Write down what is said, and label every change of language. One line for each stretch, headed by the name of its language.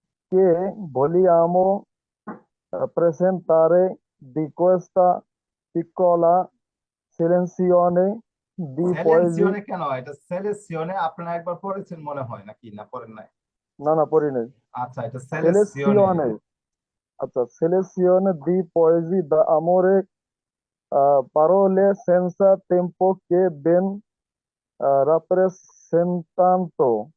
Italian: Che vogliamo presentare di questa piccola selezione di poesie.
Bangla: সেলেনসিওনে কেন? এটা সেলেসিওনে আপনারা একবার পড়েছেন মনে হয়, নাকি না পড়েন নাই?
Spanish: No, no, por ahí.
Bangla: আচ্ছা, এটা সেলেসিওনে।
Italian: Selezione. Acha, selezione di poesie d'amore, parole senza tempo che ben rappresentano.